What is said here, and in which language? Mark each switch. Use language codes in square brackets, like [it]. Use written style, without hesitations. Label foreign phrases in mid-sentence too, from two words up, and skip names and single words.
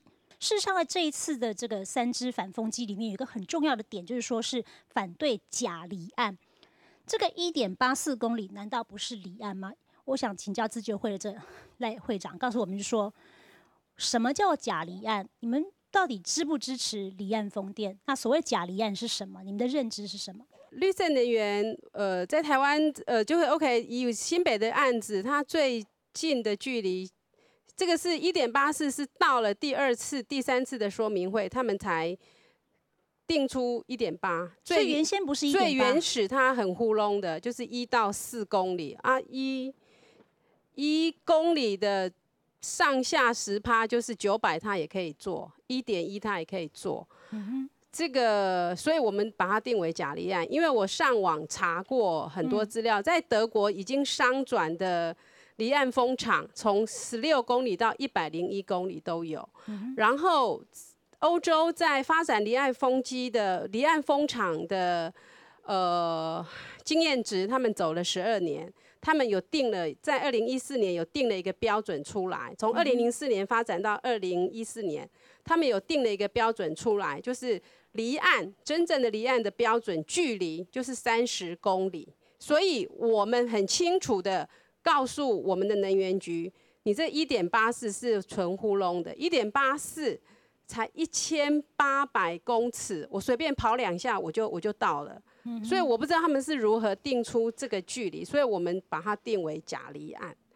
[zh] 事實上，在這一次的這個三芝反風機裡面，有一個很重要的點，就是說是反對假離岸。這個1.84公里難道不是離岸嗎？我想請教自救會的這賴會長，告訴我們就是說，什麼叫假離岸？你們到底支不支持離岸風電？那所謂假離岸是什麼？你們的認知是什麼？綠色能源，在台灣，就會 OK。以新北的案子，它最近的距離，這個是1.84，是到了第2次、第3次的說明會，他們才定出1.8。所以原先不是1.8。最原始它很糊弄的，就是1到4公里啊，1公里的上下10%，就是900，它也可以做，1.1它也可以做。這個，所以我們把它定為假離岸，因為我上網查過很多資料，在德國已經商轉的離岸風場，從16公里到101公里都有。然後歐洲在發展離岸風機的離岸風場的經驗值，他們走了12年，他們有定了，在2014年有定了一個標準出來，從2004年發展到2014年，他們有定了一個標準出來，就是離岸真正的離岸的標準距離就是30公里，所以我們很清楚的告訴我們的能源局，你這1.84是純糊弄的，1.84才1800公尺，我隨便跑2下我就到了。所以我不知道他們是如何定出這個距離，所以我們把它定為假離岸。